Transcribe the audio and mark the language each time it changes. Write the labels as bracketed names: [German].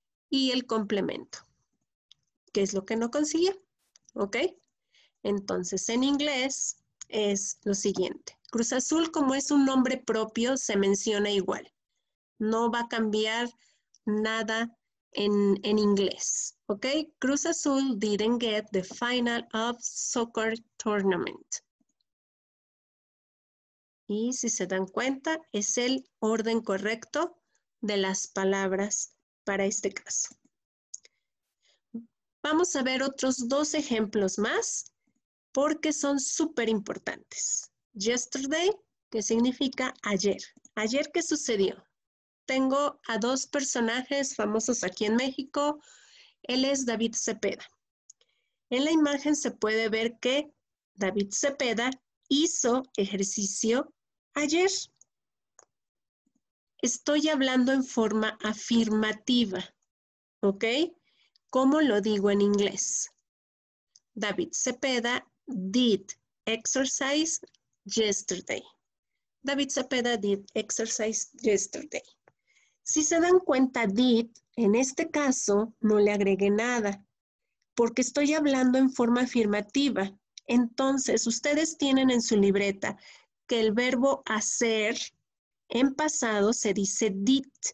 [Spanish] Y el complemento, que es lo que no consiguió, ¿ok? Entonces, en inglés es lo siguiente. Cruz Azul, como es un nombre propio, se menciona igual. No va a cambiar nada en inglés, ¿ok? [English] Cruz Azul didn't get the final of soccer tournament. [Spanish] Y si se dan cuenta, es el orden correcto de las palabras para este caso. Vamos a ver otros 2 ejemplos más porque son súper importantes. Yesterday, que significa ayer. ¿Ayer qué sucedió? Tengo a 2 personajes famosos aquí en México. Él es David Cepeda. En la imagen se puede ver que David Cepeda hizo ejercicio ayer. Estoy hablando en forma afirmativa, ¿ok? ¿Cómo lo digo en inglés? [English] David Cepeda did exercise yesterday. David Cepeda did exercise yesterday. [Spanish] Si se dan cuenta, did, en este caso, no le agregué nada, porque estoy hablando en forma afirmativa. Entonces, ustedes tienen en su libreta que el verbo hacer en pasado se dice did.